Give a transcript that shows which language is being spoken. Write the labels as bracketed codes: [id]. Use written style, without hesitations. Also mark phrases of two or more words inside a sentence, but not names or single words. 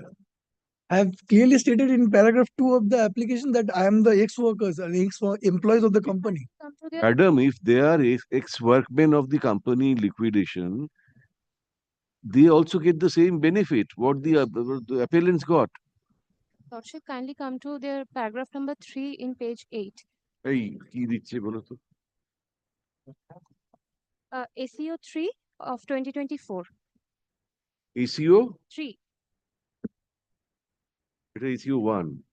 [en] I have clearly stated in paragraph 2 of the application that I am the ex-workers and ex-employees of the company. Madam, if they are ex-workmen of the company in liquidation, they also get the same benefit what the appellants got. Lordship, kindly come to their paragraph number 3 in page 8. [bn] এই কি দিচ্ছে বলো তো? [en] ACO 3 of 2024. ACO? 3. [bn] এটা ACO 1.